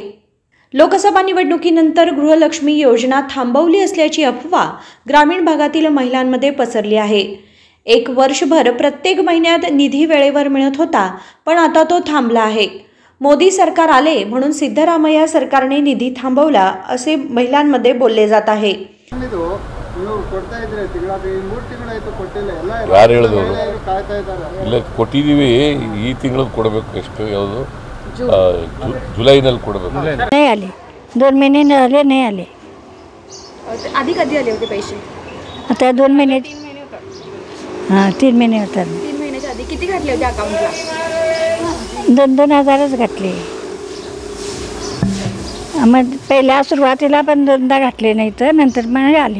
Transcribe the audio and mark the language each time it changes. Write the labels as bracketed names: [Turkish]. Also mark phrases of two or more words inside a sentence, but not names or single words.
[Marathi] लोकसभा निवडणुकीनंतर गृहलक्ष्मी योजना थांबवली असल्याची अफवा ग्रामीण भागातील महिलांमध्ये पसरली आहे। 1 वर्षभर प्रत्येक महिन्यात निधी वेळेवर मिळत होता, पण आता तो थांबला आहे। मोदी सरकार आले म्हणून सिद्धरामय्या सरकारने निधी थांबवला असे महिलांमध्ये बोलले जात आहे। [Kannada] ಯಾರು ಹೇಳಿದ್ರು ಇಲ್ಲ ಕೊಟ್ಟಿದ್ದೀವಿ ಈ ತಿಂಗಳು ಕೊಡಬೇಕು ಎಷ್ಟು ಯಾವುದು जुलैನಲ್ಲಿ ಕೊಡಬೇಕು [Marathi] नाही आले 2 महिने झाले नाही आले आधी कधी आले होते पैसे आता 2 महिने हां 3 महिने होतात 3 महिन्याच्या आधी किती घातले होते अकाउंटला 2,000च घातले मग पहिल्या सुरुवातीला पण 2दा घातले नाही तर नंतर मग आले